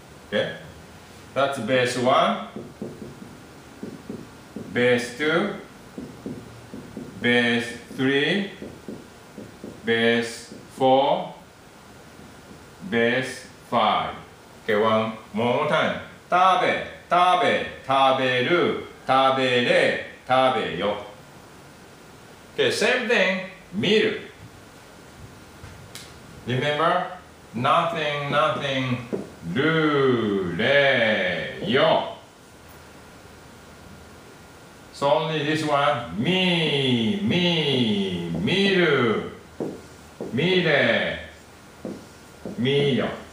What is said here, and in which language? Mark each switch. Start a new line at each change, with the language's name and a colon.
English: Okay, that's base 1, base 2, base 3, base 4, base 5. Okay, one more time.
Japanese: 食べ、食べ、食べる、食べれ、食べよ.
English: Okay, same thing, 見る. Remember? Nothing, nothing.
Japanese: るれよ.
English: So only this one.
Japanese: み、み、見る、見れ、見よ.